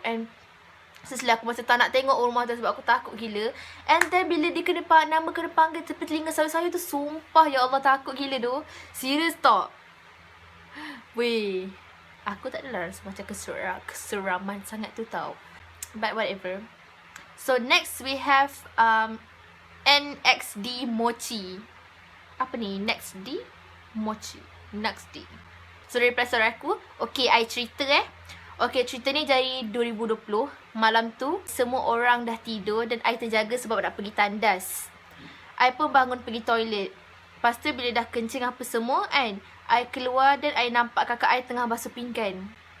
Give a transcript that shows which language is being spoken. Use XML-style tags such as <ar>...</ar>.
<en>And seriously</en> <ms>aku macam tak nak tengok rumah tu sebab aku takut gila.</ms> <en>And then</en> <ms>bila dia kena nama kena panggil tepi telinga sayu-sayu tu, sumpah ya Allah takut gila tu. Serius tak? Weh, aku tak adalah rasa macam keseraman sangat tu tau.</ms> <en>But whatever. So next we have NXD Mochi.</en> <ms>Apa ni? Next D Mochi. Next D. So dari perasaan aku, okay, I cerita Okay, cerita ni dari 2020. Malam tu semua orang dah tidur dan I terjaga sebab nak pergi tandas. I pun bangun pergi toilet. Lepas tu bila dah kencing apa semua kan, I keluar dan I nampak kakak I tengah basuh pinggan.</ms>